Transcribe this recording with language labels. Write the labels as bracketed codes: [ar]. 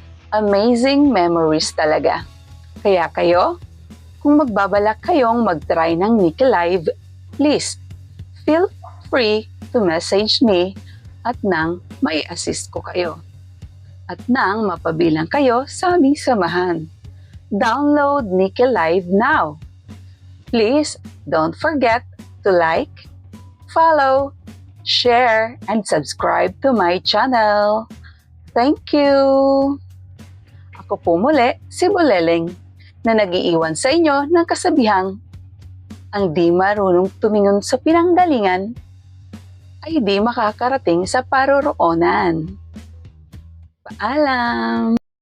[en] Amazing memories [tl] talaga. Kaya kayo, kung magbabalak kayong mag-try ng Nikki Live, [en] please feel free to message me [tl] at nang mai-assist ko kayo. At nang mapabilang kayo sa aming samahan. [en] Download Nikki Live now. Please don't forget to like, follow, share, and subscribe to my channel. Thank you! [tl] Ako po muli, si Buleleng, na nag-iiwan sa inyo ng kasabihang, ang di marunong tumingon sa pinanggalingan, ay di makakarating sa paroroonan. Paalam!